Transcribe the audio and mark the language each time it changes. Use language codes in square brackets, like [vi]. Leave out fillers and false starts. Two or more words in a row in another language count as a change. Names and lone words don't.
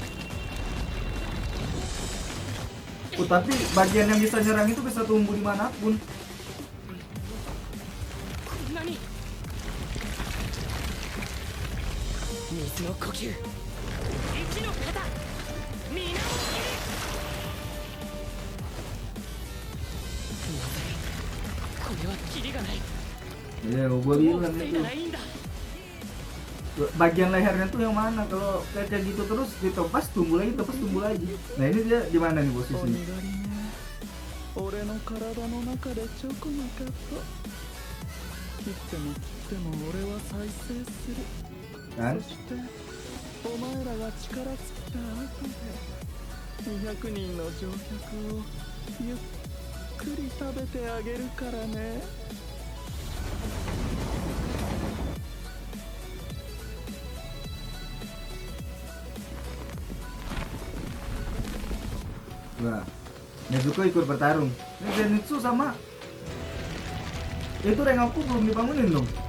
[id] Tapi bagian yang bisa nyerang itu bisa tumbuh dimanapun. [ja] 何？水の呼吸、一の型、水面切り。まずい、これはキリがない。 [id] Ya, gua [ja] もう [id] bilang [ja] 防い [id] itu. [ja] だらいいんだ。 [id] Bagian lehernya tuh yang mana? Kalau kayak gitu terus ditepas tumbuh lagi, tepas tumbuh lagi. Nah ini dia di mana nih posisinya? [ja] 俺の体の中でちょこまかと切っても切っても俺は再生する。 [id] Kan? [ja] そしてお前らが力尽きた後で200人の乗客をゆっくり食べてあげるからね。 [id] Wah, Nezuko ikut bertarung. Ini Zenitsu sama itu Rengoku belum dibangunin dong.